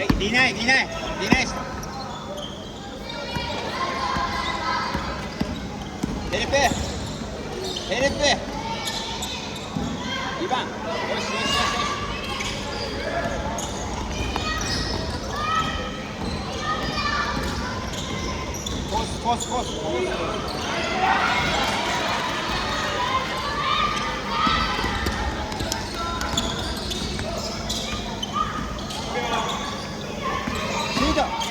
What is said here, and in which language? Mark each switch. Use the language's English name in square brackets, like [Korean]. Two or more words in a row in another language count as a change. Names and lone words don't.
[English] Deny, deny, deny. [Turkish] Herife. Herife. Ivan. Koş, koş, koş, koş. Koş, koş, koş. [Korean] 시작.